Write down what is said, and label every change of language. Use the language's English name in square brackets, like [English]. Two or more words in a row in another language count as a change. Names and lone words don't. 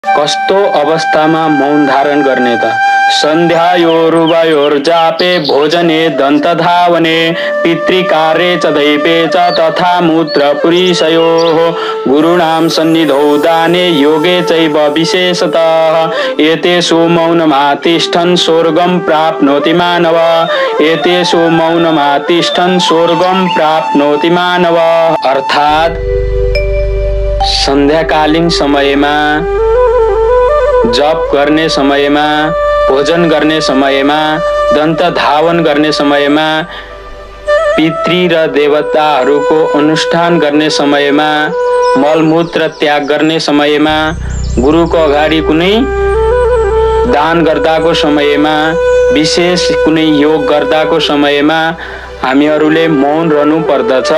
[Nepali] कस्तो अवस्थामा मौन धारण गर्ने त? [Sanskrit] सन्ध्यायोरुभयोर्जापे भोजने दन्तधावने पितृकार्ये च दैवे च तथा मूत्रपुरीशयोः गुरूणां सन्निधौ दाने योगे चैव विशेषतः एतेषु मौनमातिष्ठन् स्वर्गं प्राप्नोति मानव। एतेषु मौनमातिष्ठन् स्वर्गं प्राप्नोति मानव। [Nepali] अर्थात् सन्ध्याकालीन समयमा, जप गर्ने समयमा, भोजन गर्ने समयमा, दन्त धावन गर्ने समयमा, पितृ र देवताहरूको अनुष्ठान गर्ने समयमा, मलमूत्र त्याग गर्ने समयमा, गुरुको अगाडि कुनै दान गर्दाको समयमा, विशेष कुनै योग गर्दाको समयमा हामीहरूले मौन रहनु पर्दछ।